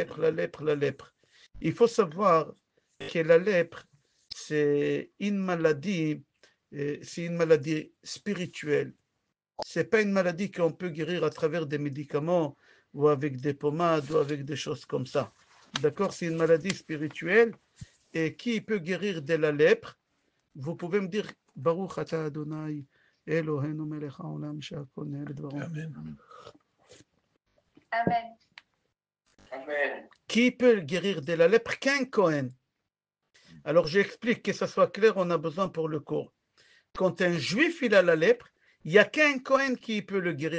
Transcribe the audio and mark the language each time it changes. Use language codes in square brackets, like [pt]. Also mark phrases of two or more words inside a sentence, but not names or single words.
[fr] Il faut savoir que la lèpre, c'est une maladie spirituelle. C'est pas une maladie qu'on peut guérir à travers des médicaments ou avec des pommades ou avec des choses comme ça. D'accord? C'est une maladie spirituelle. Et qui peut guérir de la lèpre? Vous pouvez me dire, [he] ברוך אתה אדוני, אלוהינו מלך העולם שהכל nהיה לדברו. Amen. Amen. Amen. [fr] Qui peut guérir de la lèpre? Qu'un Cohen. Alors j'explique, que ça soit clair, on a besoin pour le cours. Quand un juif il a la lèpre, il n'y a qu'un Cohen qui peut le guérir.